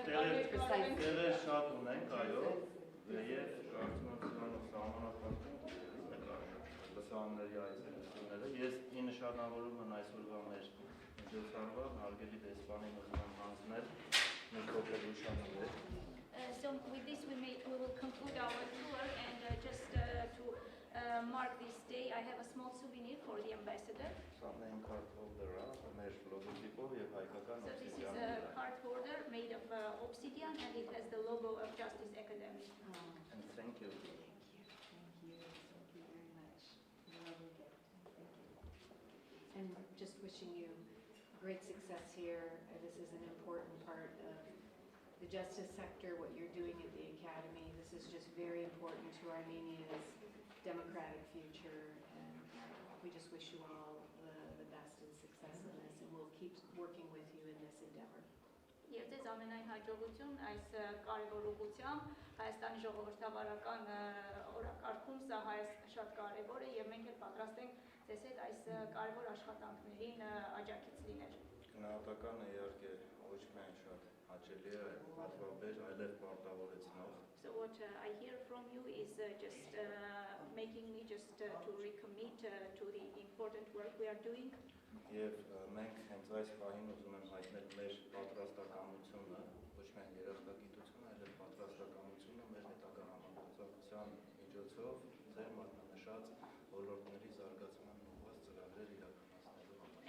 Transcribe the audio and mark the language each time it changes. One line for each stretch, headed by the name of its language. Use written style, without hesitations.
Armenian: Տեղեր շատ ունենք, այո, եւ կարծում եմ սրանով սահմանափակում լսարանների այցելությունները։ Ես ի նշանավորում եմ այսօրվա մեր միջոցառումը, հարգելի դեսպանին ուզում եմ հանձնել մի փոքր հուշանվեր։
English: So with this we will conclude our tour and just to mark this day I have a small souvenir for the ambassador.
Armenian: Սա նեյմ քարտ հոլդերը, մեր լոգոտիպով եւ հայկական
English: So this is a card holder made of obsidian and it has the logo of Justice Academy. And thank you. Thank you very much. Lovely gift. Thank you. And just wishing you great success here. This is an important part of the justice sector, what you're doing at the Academy. This is just very important to Armenia's democratic future, and we just wish you all the best and success in this, and we'll keep working with you in this endeavor.
Armenian: Եվ ձեզ ամենայն հաջողություն այս կարևոր ուղղությամբ Հայաստանի ժողովրդավարական օրակարգում սա շատ կարևոր է եւ մենք էլ պատրաստ ենք ձեզ հետ այս կարևոր աշխատանքներին աջակից լինել։ Գնահատականը իհարկե ոչ միայն շատ հաճելի է, պատվաբեր, այլև պարտավորեցնող։
English: So what I hear from you is just making me just to recommit to the important work we are doing.
Armenian: Եվ մենք հենց այս պահին ուզում եմ հայտնել մեր պատրաստականությունը, ոչ միայն երախտագիտությունը, այլև պատրաստականությունը մեր հետագա համագործակցության միջոցով ձեր մատնանշած ոլորտների զարգացման ուղղված ծրագրեր իրականացնելու համար։